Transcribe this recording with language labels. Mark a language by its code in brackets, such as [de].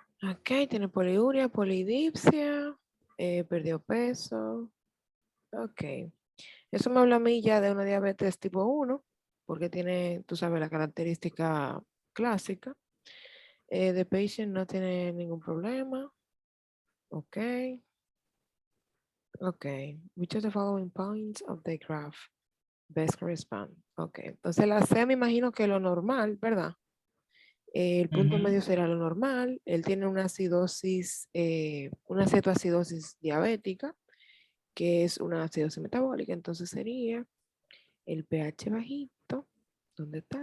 [es] Ok, tiene poliuria, polidipsia, perdió peso. Ok. Eso me habla a mí ya de una diabetes tipo 1, porque tiene, tú sabes, la característica clásica. [en] The patient [es] no tiene ningún problema. Ok. Ok. [en] Which of the following points of the graph best correspond? Ok. [es] Entonces la C me imagino que lo normal, ¿verdad? El punto Ujú. medio será lo normal. Él tiene una acidosis, una cetoacidosis diabética, que es una acidosis metabólica. Entonces sería el pH bajito. ¿Dónde está?